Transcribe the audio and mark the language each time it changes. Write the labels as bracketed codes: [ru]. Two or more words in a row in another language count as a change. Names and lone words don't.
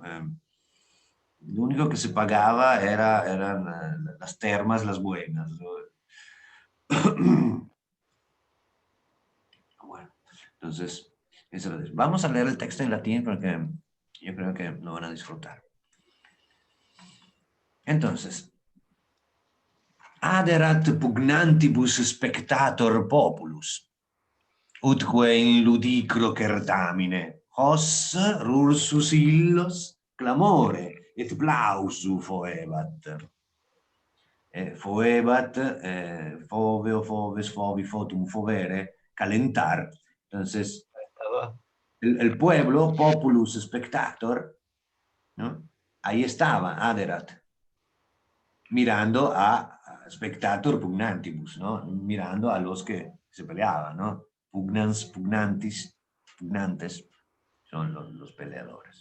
[es] Lo único que se pagaba eran las termas, las buenas, ¿no? Bueno, entonces, vamos a leer el texto en latín porque yo creo que lo van a disfrutar. Entonces, [la] aderat pugnantibus spectator populus, utque in ludicro certamine, hos rursus illos clamore et plausu foebat. Foebat, foveo, foves, fovi, fotum, fovere, [es] calentar. Entonces, el pueblo, [la] populus spectator, [es] ¿no? Ahí estaba, aderat, mirando a [la] spectator pugnantibus, [es] ¿no? Mirando a los que se peleaban, ¿no? Pugnantes, son los peleadores.